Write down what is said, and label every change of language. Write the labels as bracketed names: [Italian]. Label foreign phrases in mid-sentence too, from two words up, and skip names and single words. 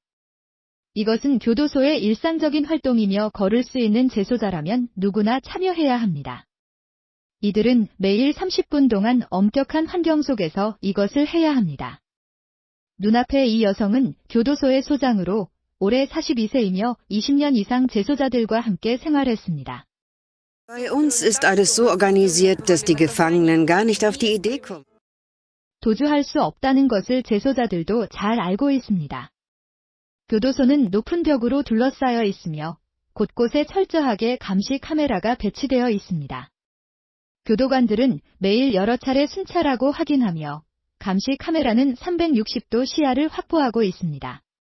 [Korean] 이것은 교도소의 일상적인 활동이며 걸을 수 있는 재소자라면 누구나 참여해야 합니다. 이들은 매일 30분 동안 엄격한 환경 속에서 이것을 해야 합니다. 눈앞의 이 여성은 교도소의 소장으로 올해 42세이며 20년 이상 재소자들과 함께 생활했습니다. [German] Bei uns ist alles so organisiert, dass die Gefangenen gar nicht auf die Idee kommen. [Korean] 도주할 수 없다는 것을 재소자들도 잘 알고 있습니다. 교도소는 높은 벽으로 둘러싸여 있으며 곳곳에 철저하게 감시 카메라가 배치되어 있습니다. 교도관들은 매일 여러 차례 순찰하고 확인하며 감시 카메라는 360도 시야를 확보하고 있습니다.